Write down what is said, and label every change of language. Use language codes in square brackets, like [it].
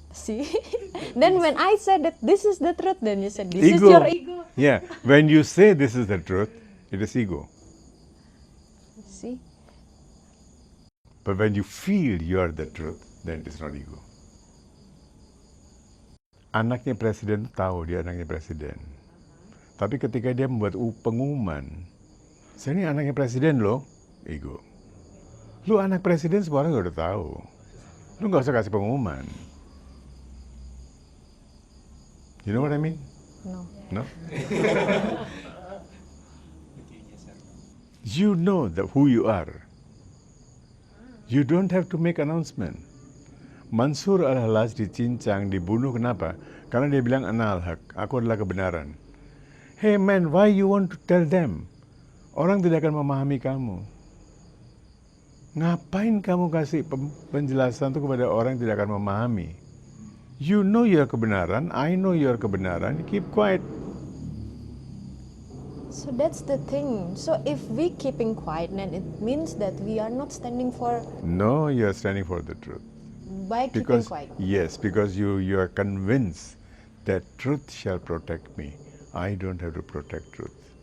[en] See? Then when I said that this is the truth, then you said this is Ego. your ego. Yeah, when you say this is the truth, it is ego. See? But when you feel you are the truth, then it is not ego. [id] Anaknya presiden tahu dia anaknya presiden. Tapi ketika dia membuat pengumuman, saya ini anaknya presiden loh, ego. Lu anak presiden semua orang udah tahu. Lu nggak usah kasih pengumuman. [en] You know what I mean? No. No? You know who you are. You don't have to make announcement. [id] Mansur al-Hallaj dicincang, dibunuh, kenapa? Karena dia bilang [ar] ana al-haq, [id] aku adalah kebenaran. [en] Hey man, why you want to tell them? [id] Orang tidak akan memahami kamu. Ngapain kamu kasih penjelasan itu kepada orang yang tidak akan memahami? [en] You know your kebenaran, I know your kebenaran, keep quiet. So that's the thing. So if we keeping quiet, then it means that we are not standing for No, you are standing for the truth. by keeping Because quiet. yes, because you are convinced that truth shall protect me. I don't have to protect truth.